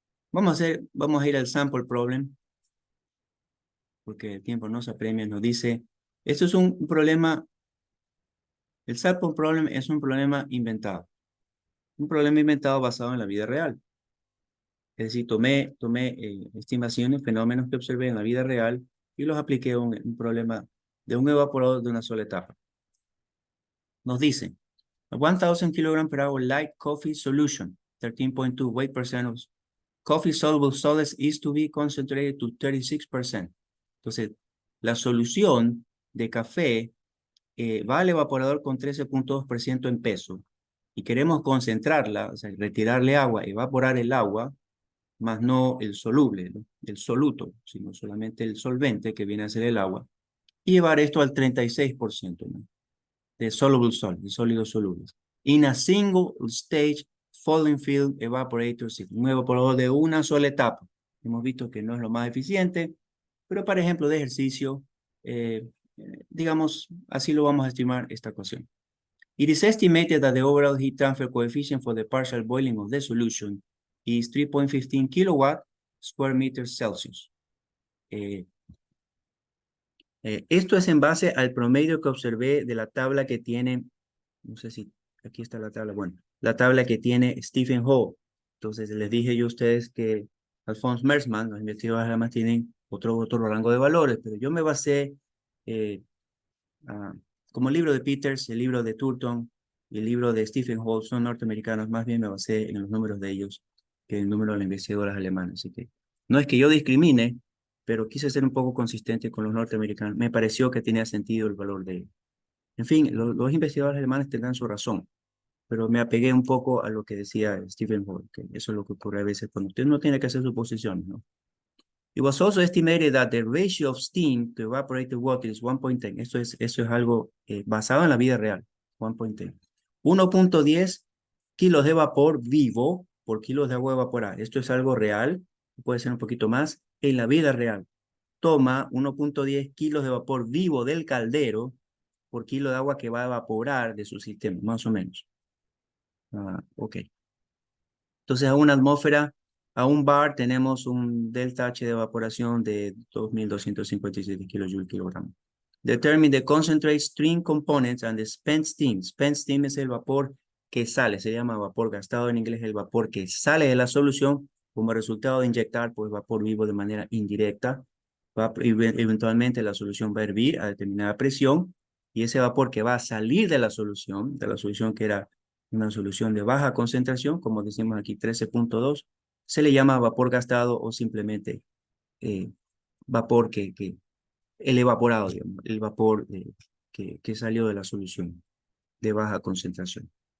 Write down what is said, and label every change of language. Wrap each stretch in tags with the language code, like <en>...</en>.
<es>Vamos a ir al sample problem, porque el tiempo nos apremia, nos dice, esto es un problema, el sample problem es un problema inventado. Un problema inventado basado en la vida real. Es decir, tomé estimaciones, fenómenos que observé en la vida real y los apliqué a un problema de un evaporador de una sola etapa. Nos dicen,</es> <en>a 1000 kilograms per hour light coffee solution, 13.2 weight percent of coffee soluble solids is to be concentrated to 36%.</en> <es>Entonces, la solución de café va al evaporador con 13.2% en peso y queremos concentrarla, o sea, retirarle agua, evaporar el agua, más no el soluble, ¿no? El soluto, sino solamente el solvente que viene a ser el agua, y llevar esto al 36%, ¿no? De soluble salt, de sólidos solubles.</es> <en>In a single stage falling film evaporator,</en> <es>un evaporador de una sola etapa. Hemos visto que no es lo más eficiente, pero para ejemplo de ejercicio, digamos, así lo vamos a estimar esta ecuación.</es> <en>It is estimated that the overall heat transfer coefficient for the partial boiling of the solution is 3.15 kilowatt square meters Celsius.</en> <es>Esto es en base al promedio que observé de la tabla que tiene, no sé si aquí está la tabla, bueno, la tabla que tiene Stephen Hall. Entonces les dije yo a ustedes que Alphonse Mersman, los investigadores además tienen otro rango de valores, pero yo me basé como el libro de Peters, el libro de Turton y el libro de Stephen Hall son norteamericanos, más bien me basé en los números de ellos que en el número de las investigadoras alemanas. Así que no es que yo discrimine, pero quise ser un poco consistente con los norteamericanos. Me pareció que tenía sentido el valor de ellos. En fin, los investigadores alemanes tendrán su razón, pero me apegué un poco a lo que decía Stephen Hall, que eso es lo que ocurre a veces cuando usted no tiene que hacer suposiciones, ¿no?</es> <en>It was also estimated that the ratio of steam to evaporated water is 1.10.</en> <es>Eso es algo basado en la vida real. 1.10. 1.10 kilos de vapor vivo por kilos de agua evaporada. Esto es algo real. Puede ser un poquito más. En la vida real, toma 1.10 kilos de vapor vivo del caldero por kilo de agua que va a evaporar de su sistema, más o menos. Ok. Entonces, a una atmósfera A un bar tenemos un delta H de evaporación de 2.257 kilojoules kilogramo.</es> <en>Determine the concentrate stream components and the spent steam.</en> <es>Spent steam es el vapor que sale, se llama vapor gastado en inglés, el vapor que sale de la solución como resultado de inyectar pues, vapor vivo de manera indirecta. Eventualmente la solución va a hervir a determinada presión y ese vapor que va a salir de la solución que era una solución de baja concentración, como decimos aquí 13.2, se le llama vapor gastado o simplemente vapor el evaporado, digamos, el vapor que salió de la solución de baja concentración.</es>